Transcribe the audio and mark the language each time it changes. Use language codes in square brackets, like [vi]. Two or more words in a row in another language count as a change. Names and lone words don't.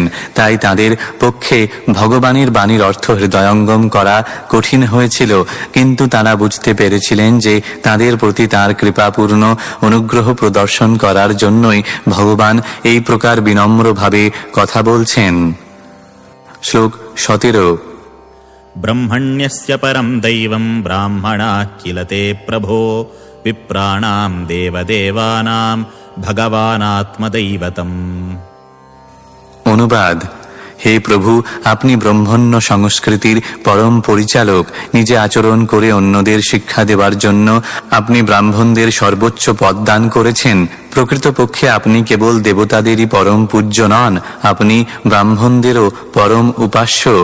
[bn] তাই তাদের পক্ষে ভগবানের বাণীর অর্থ হৃদয়ঙ্গম করা কঠিন হয়েছিল। কিন্তু তারা বুঝতে পেরেছিলেন যে তাদের প্রতি তাঁর কৃপাপূর্ণ অনুগ্রহ প্রদর্শন করার জন্যই ভগবান এই প্রকার বিনম্রভাবে কথা বলছেন। শ্লোক 17। [sa] ब्रह्मण्यस्य परम् दैवम् ब्राह्मणाः किल ते प्रभो विप्राणाम् देवदेवानाम् भगवानात्मदैवतम्। [bn] অনুবাদ: হে প্রভু, আপনি ব্রহ্মণ্য সংস্কৃতির পরম পরিচালক। নিজে আচরণ করে অন্যদের শিক্ষা দেওয়ার জন্য আপনি ব্রাহ্মণদের সর্বোচ্চ পদ দান করেছেন। প্রকৃতপক্ষে আপনি কেবল দেবতাদেরই পরম পূজ্য নন, আপনি ব্রাহ্মণদেরও পরম উপাস্য।